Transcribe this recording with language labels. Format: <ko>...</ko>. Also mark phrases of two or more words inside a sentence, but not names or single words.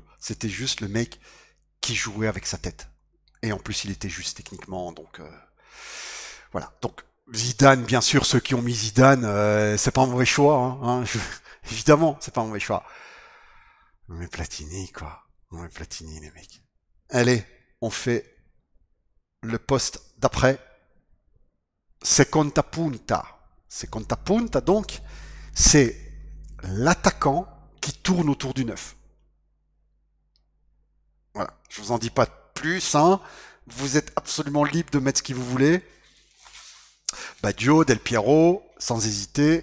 <fr>C'était juste le mec qui jouait avec sa tête. Et en plus, il était juste techniquement, donc, voilà. Donc, Zidane, bien sûr, ceux qui ont mis Zidane, c'est pas un mauvais choix, hein. Évidemment, c'est pas un mauvais choix. Mais Platini, quoi. Mais Platini, les mecs. Allez, on fait le poste d'après.</fr> <it>Seconda punta. Seconda punta,</it> <fr>donc, c'est l'attaquant qui tourne autour du 9. Voilà. Je vous en dis pas plus, hein. Vous êtes absolument libre de mettre ce que vous voulez. Baggio, Del Piero, sans hésiter.</fr>